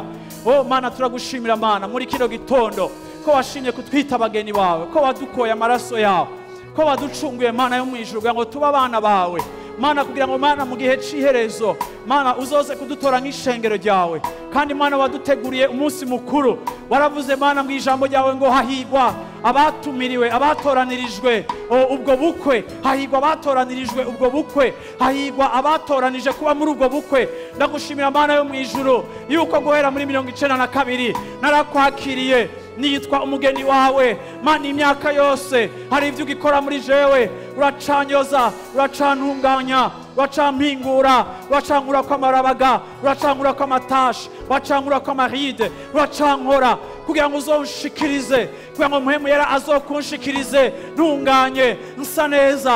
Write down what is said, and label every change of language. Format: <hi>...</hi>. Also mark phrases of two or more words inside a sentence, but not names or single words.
<rn>Oh Mana turagushimira Mana muri kino gitondo ko washimye kutwita abageni bawe, ko wadukoye amaraso yawe, ko waducunguye Mana yo mu ijuru kugira ngo tuba abana bawe Mana, kugira ngo Mana mu gihe c'iherezo Mana uzoze kudutora nk'ishengero ryawe. Kandi Mana waduteguriye umunsi mukuru, waravuze Mana mu ijambo ryawe ngo hahigwa abatumiriwe, abatoranirijwe ubwo bukwe, hahigwa abatoranirijwe ubwo bukwe, hahigwa abatoranije kuba muri ubwo bukwe. Ndagushimira Mana yo mu ijuru yuko guhera muri 92 narakwakiriye nitwa umugeni wawe Mana. Imyaka yose hari ivyo ugikora muri jewe, uracanyoza, uracantunganya, uracampingura, uracankura kw'amarabaga, uracankura kw'amatashi, uracankura kw'amaride, uracankora kugira ngo uzonshikirize, kugira ngo Mpwemu Yera azokunshikirize ntunganye nsa neza.</rn>